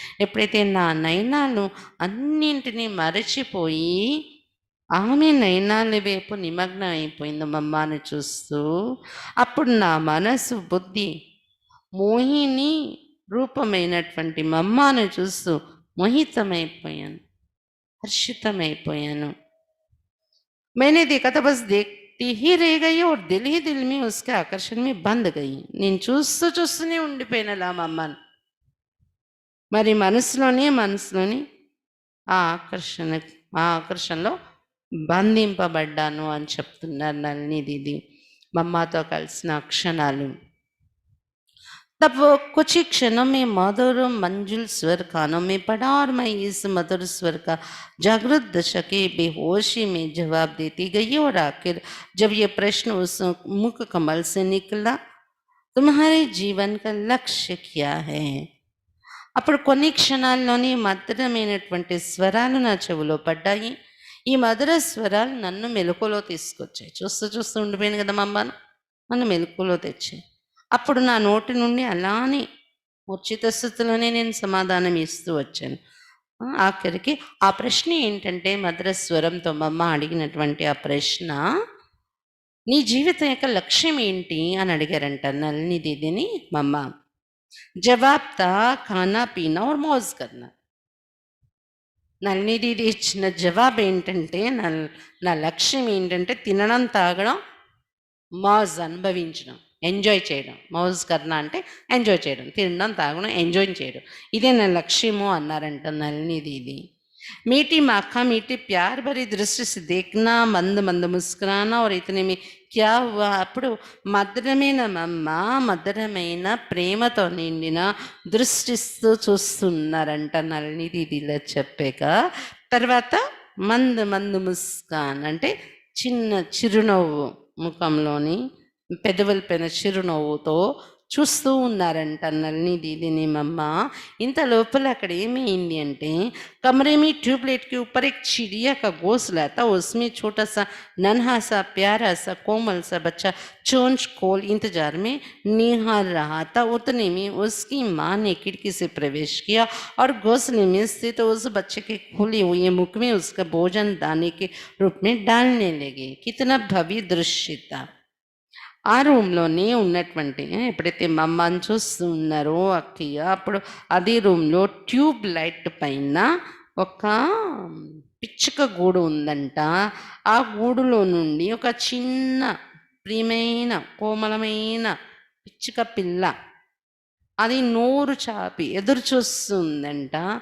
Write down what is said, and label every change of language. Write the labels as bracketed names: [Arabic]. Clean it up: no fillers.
[Telugu] ఎప్పుడైతే నా నయనాలు అన్నింటినీ మరచిపోయి ఆమె నయనాల వైపు నిమగ్నం అయిపోయింది మమ్మని చూస్తూ, అప్పుడు నా మనసు బుద్ధి మోహిని రూపమైనటువంటి మమ్మను చూస్తూ మోహితమైపోయాను, హర్షితమైపోయాను. [Hindi] मैंने देखा था बस देखती ही रह गई और दिल ही दिल में उसके आकर्षण में बंद गई. [Telugu] నేను చూస్తూనే ఉండిపోయినలా మా అమ్మను. మరి మనసులోని ఆ ఆకర్షణలో బంధింపబడ్డాను అని చెప్తున్నారు నల్లిది. మా అమ్మతో కలిసిన క్షణాలు. [Hindi] तब वो कुछ ही क्षणों में मधुर मंजुल स्वर कानों में पड़ा और मैं इस मधुर स्वर का जागृत दशा के बेहोशी में जवाब देती गई. और आखिर जब ये प्रश्न उस मुख कमल से निकला, तुम्हारे जीवन का लक्ष्य क्या है? [Telugu] అప్పుడు కొన్ని క్షణాల్లోని మధురమైనటువంటి స్వరాలు నా చెవిలో పడ్డాయి. ఈ మధుర స్వరాలు నన్ను మెలకులో తీసుకొచ్చాయి. చూస్తూ ఉండిపోయాను కదా మా అమ్మను, నన్ను మెలకులో తెచ్చాయి. అప్పుడు నా నోటి నుండి అలానే మూర్ఛిత స్థితిలోనే నేను సమాధానం ఇస్తూ వచ్చాను. ఆఖరికి ఆ ప్రశ్న ఏంటంటే మధుర స్వరంతో మా అమ్మ అడిగినటువంటి ఆ ప్రశ్న, నీ జీవితం యొక్క లక్ష్యం ఏంటి అని అడిగారంట నల్లిదిని మా అమ్మ. [Hindi] జవాబ్ తా ఖానా పీనా और मौज करना. [Telugu] నల్లిది ఇచ్చిన జవాబు ఏంటంటే నా లక్ష్యం ఏంటంటే తినడం తాగడం మౌజ్ అనుభవించడం. ఎంజాయ్ చేయడం. మౌజ్ కర్నా అంటే ఎంజాయ్ చేయడం, తినడం, తాగడం, ఎంజాయ్ చేయడం. ఇదే నా లక్ష్యము అన్నారంట నళిని దీది. [Hindi] मीठी माखा मीठी प्यार भरी दृष्टि से देखना, मंद मंद मुस्कुराना और इतने में क्या हुआ, [Telugu] అప్పుడు మధురమైన మమ్మ మధురమైన ప్రేమతో నిండిన దృష్టిస్తూ చూస్తున్నారంట నళిని దీదిలా చెప్పాక. తర్వాత మంద్ మంద్ ముస్కాన్ అంటే చిన్న చిరునవ్వు, ముఖంలోని పెదవుల పైన చిరునవ్వుతో చూస్తూ ఉన్నారంట నళిని దీదిని మమ్మ. ఇంత లోపల అక్కడ ఏమైంది అంటే, [Hindi] कमरे में ट्यूबलाइट के ऊपर एक चिड़िया का घोंसला था। उसमें छोटा सा नन्हा सा प्यारा सा कोमल सा बच्चा चोंच खोल इंतजार में निहार रहा था। उतने में उसकी माँ ने खिड़की से प्रवेश किया और घोंसले में स्थित उस बच्चे के खुले हुए मुख में उसका भोजन दाने के रूप में डालने लगे। कितना भव्य दृश्य था। [Telugu] ఆ రూమ్లోనే ఉన్నటువంటి ఎప్పుడైతే మమ్మని చూస్తూ ఉన్నారో అక్కయ్య, అప్పుడు అదే రూమ్లో ట్యూబ్ లైట్ పైన ఒక పిచ్చుక గూడు ఉందంట. ఆ గూడులో నుండి ఒక చిన్న ప్రియమైన కోమలమైన పిచ్చుక పిల్ల అది నోరు చాపి ఎదురు చూస్తుందంట.